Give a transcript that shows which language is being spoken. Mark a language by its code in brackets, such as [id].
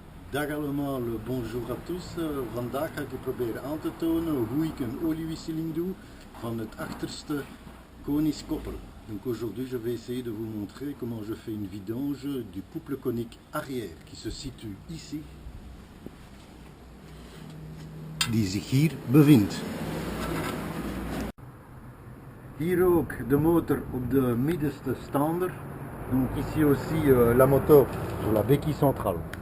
[nl] Dag allemaal, [fr] bonjour à tous. [nl] Vandaag ga ik je proberen aan te tonen hoe ik een oliewisseling doe van het achterste konisch kopper. [fr] Donc aujourd'hui je vais essayer de vous montrer comment je fais une vidange du couple conique arrière qui se situe ici, [nl] die zich hier bevindt. Hier ook de motor op de middenste staander. [fr] Donc ici aussi la motor sur la béquille centrale.